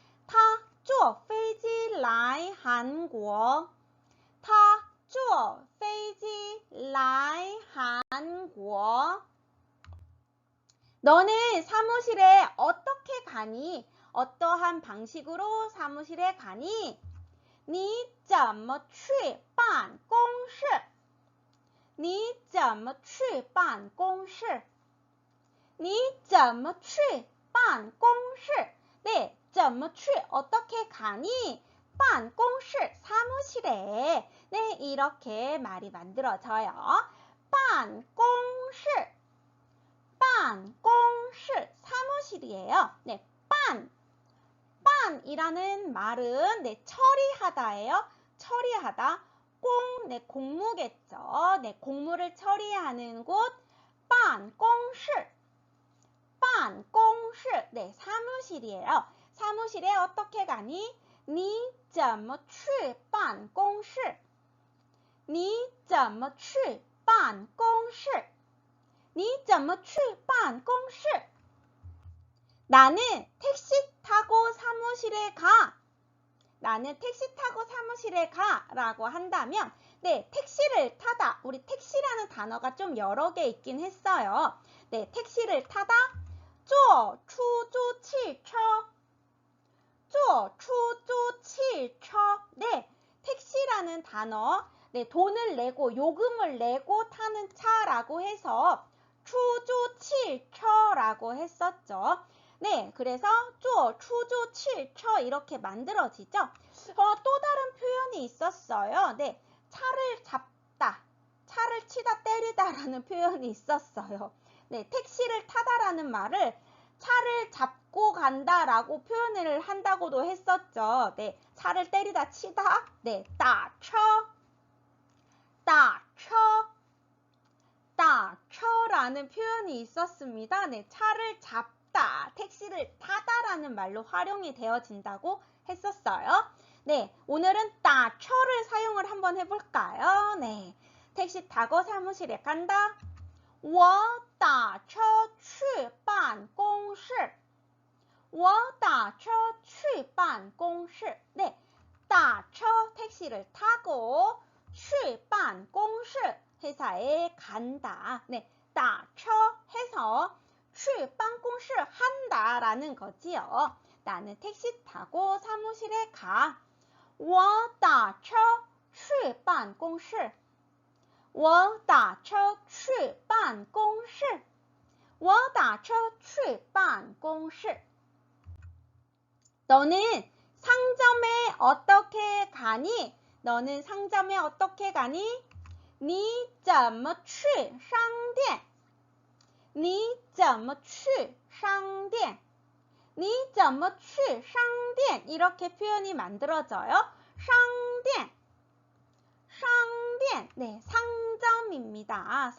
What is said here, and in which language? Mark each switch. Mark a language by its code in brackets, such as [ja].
[zh] 她坐飞机来韩国. 她坐飞机来韩国. [ko] 너는 사무실에 어떻게 가니? 어떠한 방식으로 사무실에 가니? [zh] 你怎么去办公室? 你怎么去办公室? 你怎么去办公室?네, 怎么去 [ko] 어떻게 가니? 办公室 사무실에. 네, 이렇게 말이 만들어져요. 办公室 办公室 사무실이에요. 네, 办 이라는 말은 네, 처리하다예요. 처리하다. 공, 네, 공무겠죠. 네, 공무를 처리하는 곳. 办公室办公室 네, 사무실이에요. 사무실에 어떻게 가니? [zh] 你怎么去办公室? 你怎么去办公室?你怎么去办公室? [ko] 나는 택시 타고 사무실에 가. 나는 택시 타고 사무실에 가 라고 한다면 네, 택시를 타다. 우리 택시라는 단어가 좀 여러 개 있긴 했어요. 네, 택시를 타다. [zh] 坐出租汽车坐出租汽车 [ko] 네, 택시라는 단어. 네, 돈을 내고 요금을 내고 타는 차라고 해서 出租汽车라고 했었죠. 네, 그래서 坐出租汽车 이렇게 만들어지죠. 또 다른 표현이 있었어요. 네, 차를 잡다, 차를 치다 때리다라는 표현이 있었어요. 네, 택시를 타다라는 말을 차를 잡고 간다라고 표현을 한다고도 했었죠. 네, 차를 때리다 치다. 네, 打车 打车라는 표현이 있었습니다. 네, 차를 잡다, 택시를 타다라는 말로 활용이 되어진다고 했었어요. 네, 오늘은 打车를 사용을 한번 해볼까요? 네, 택시 타고 사무실에 간다. [zh] 我打车去办公室我打车去办公室 [ko] 네, 打车 택시를 타고 去办公室 회사에 간다. 네, 打车 해서 去办公室 한다라는 거지요. 나는 택시 타고 사무실에 가. [zh] 我打车去办公室我打车去办公室我打车去办公室 [ko] 너는 상점에 어떻게 가니? 너는 상점에 어떻게 가니? [zh] 你怎么去商店?你怎么去商店? 你怎么去商店? [ko] 이렇게 표현이 만들어져요. 상店, 상店, 네, 상점입니다.